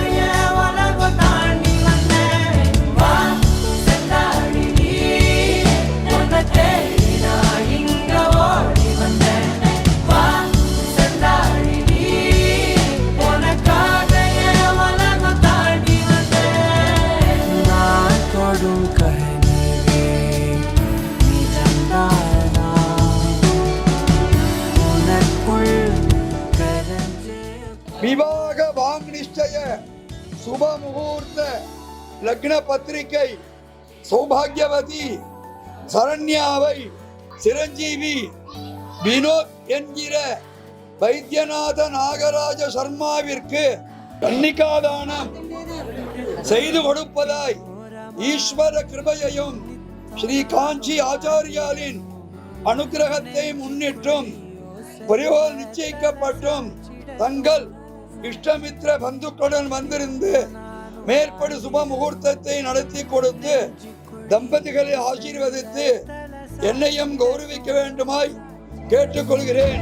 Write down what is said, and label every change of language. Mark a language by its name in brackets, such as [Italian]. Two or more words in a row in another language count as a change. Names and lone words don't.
[Tamil] என் உலகம் தாண்டி வந்தேன் வா செந்தாழி நீ உன்னை தேடி நான் இங்க ஓடி வந்தேன் வா செந்தாழி நீ உனக்காக என் உலகம் தாண்டி வந்தேன் நான் தொடும் கனவே நிஜம்தானா உனக்குள் கரஞ்சே விவாக வாங் நிச்சய சுப முகூர்த்த லக்ன பத்திரிகை சௌபாக்கியவதி சரண்யாவை சிரஞ்சீவி வினோத் என்கிற வைத்தியநாத நாகராஜ சர்மாவிற்கு கன்னிகாதானம் செய்து கொடுப்பதாய் ஈஸ்வர கிருபையையும் ஸ்ரீ காஞ்சி ஆச்சாரியாரின் அனுகிரகத்தை முன்னிட்டும் ஒருவோல் நிச்சயிக்கப்பட்டும் தங்கள் இஷ்டமித்திர பந்துக்களுடன் வந்திருந்து மேற்படு சுப முகூர்த்தத்தை நடத்தி கொடுத்து தம்பதிகளை ஆசீர்வதித்து என்னையும் கௌரவிக்க வேண்டுமாய் கேட்டுக்கொள்கிறேன்.